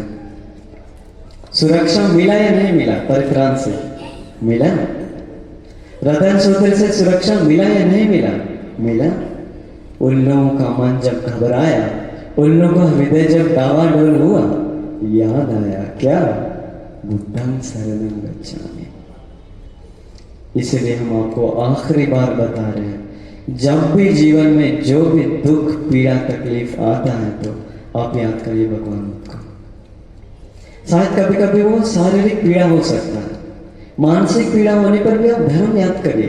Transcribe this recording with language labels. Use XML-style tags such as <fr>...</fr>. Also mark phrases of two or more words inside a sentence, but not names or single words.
<hi>सुरक्षा मिला या नहीं मिला? परित्राण से मिला। रतन सूत्र से सुरक्षा मिला या नहीं मिला? मिला। उन लोगों का मन जब घबराया, उन लोगों का हृदय जब डावाडोल हुआ, याद आया क्या?</hi> <pi>बुद्धं शरणं गच्छामि।</pi> <hi>इसलिए हम आपको आखिरी बार बता रहे हैं, जब भी जीवन में जो भी दुख पीड़ा तकलीफ आता है तो आप याद करिए भगवान को। शायद कभी कभी वो शारीरिक पीड़ा हो सकता है, मानसिक पीड़ा होने पर भी आप धर्म याद करिए।</hi>